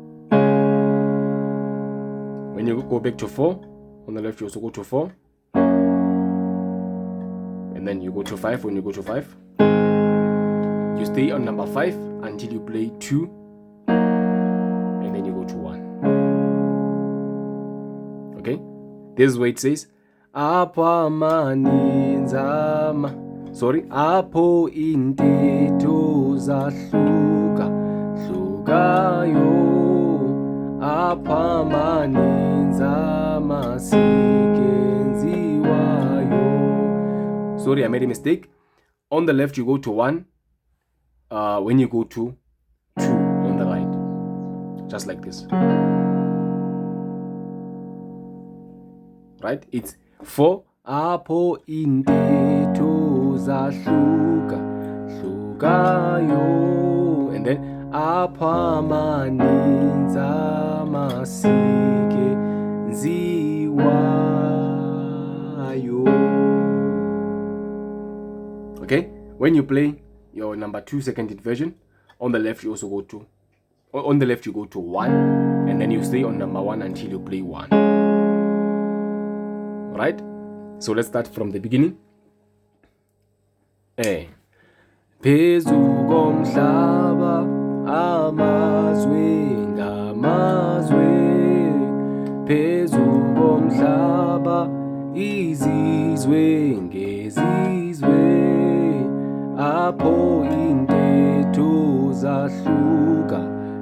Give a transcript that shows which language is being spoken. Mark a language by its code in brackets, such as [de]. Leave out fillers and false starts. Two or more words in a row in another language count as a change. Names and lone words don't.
[en] When you go back to 4, on the left you also go to 4. And then you go to 5. When you go to 5, you stay on number 5 until you play 2. And then you go to 1. Okay? This is where it says [xh] apho amaninzi apho intetho zahluka hlukayo, apho amaninzi amasikwenziwayo. [en] Sorry, I made a mistake. On the left you go to 1. When you go to 2 on the right. just like this. Right? It's for [xh] apho intetho zahluka hlukayo, [en] and then [xh] apho amaninzi amasike nziwayo. [en] Okay, when you play your number 2 seconded version, on the left you also go to, on the left you go to 1, and then you stay on number 1 until you play 1. Right? So let's start from the beginning. [xh] Phezu komhlaba amazwe ngamazwe, phezu komhlaba izizwe ngezizwe, apho intetho zahluka